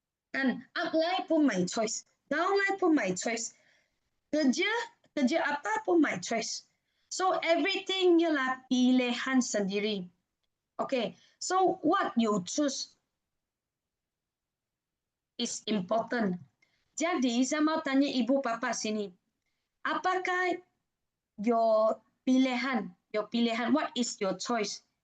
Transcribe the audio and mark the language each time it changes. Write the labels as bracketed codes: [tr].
[ms] Kan, upline pun [en] my choice. [ms] Downline pun [en] my choice. [ms] Kerja apa pun my choice. [en] So everything [ms] ialah pilihan sendiri. [en] Okay, so what you choose is important. [ms] Jadi saya mau tanya ibu bapa sini, apakah your pilihan, [en] what is your choice?